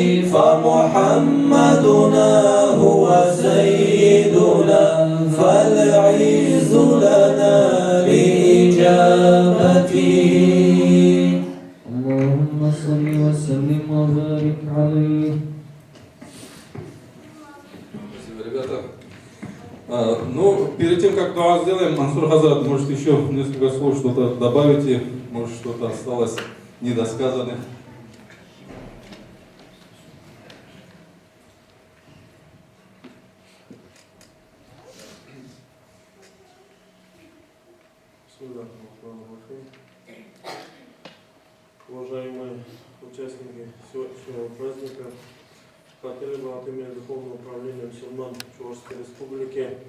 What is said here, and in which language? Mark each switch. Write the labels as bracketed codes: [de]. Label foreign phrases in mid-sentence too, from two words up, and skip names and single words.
[ar] فمحمدنا هو سيدنا فالعز لنا لإجابته. اللهم صل وسلم وبارك عليه. [ru] Спасибо, ребята. Ну, перед тем, как дуа сделаем, Мансур Хазрат, может еще несколько слов что-то добавите, может что-то осталось недосказанным. Уважаемые участники сегодняшнего праздника, хотели бы от имени Духовного управления мусульман Чувашской Республики